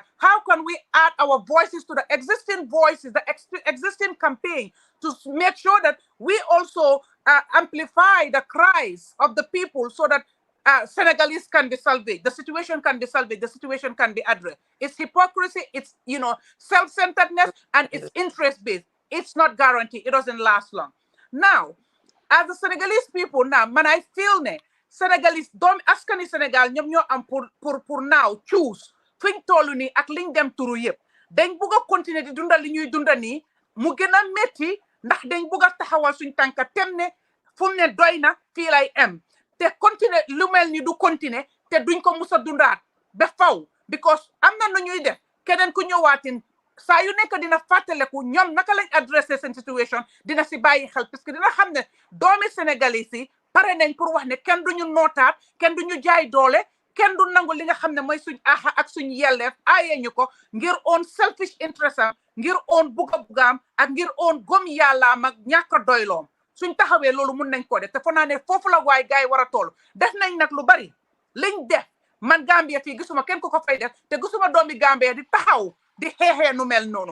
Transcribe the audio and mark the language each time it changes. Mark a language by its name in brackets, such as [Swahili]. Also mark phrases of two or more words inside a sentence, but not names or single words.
[English] How can we add our voices to the existing voices, the existing campaign, to make sure that we also amplify the cries of the people, so that Senegalese can be salvaged, the situation can be salvaged, the situation can be addressed. It's hypocrisy, it's self-centeredness, and it's interest-based. It's not guaranteed. It doesn't last long. Now, as the Senegalese people now, man, I feel [Wolof] ne Senegalese dom askani Senegal ñom ñoo am pour [English] now choose [Wolof] fiñ tollu ni ak liñ dem turu yépp dañ bëgg continuer di dundal li ñuy dundal ni mu gëna metti ndax dañ bëgg taxawal suñ tanka temne fu ne doyna fi lay am te continuer lu mel ni du continuer te duñ ko musa dundaat ba faw, because amna nu ñuy def keneen ku ñëwaatin saa yu nekk dina fàttaleku ñoom naka lañ adressé seen situation, dina si bàyyi xel, [French] parce que [Wolof] dina xam ne doomi Sénégalais yi pare nañ pour wax ne kenn duñu nootaat, kenn duñu jaay doole, kenn du nangu li nga xam ne mooy suñ aha ak suñ yelleef aaye ñu ko ngir [English] own selfish interest [Wolof] am, ngir own bugaam ak ngir own gom yàllaam ak ñàkk doyloom. Suñ taxawee loolu mun nañ ko def te fo naa ne foofu la waay gaay war a toll. Def nañ nag lu bari liñ def man Gambia fii gisuma kenn ku ko fay def te gisuma doomi Gambia di taxaw di xeexee nu mel noonu.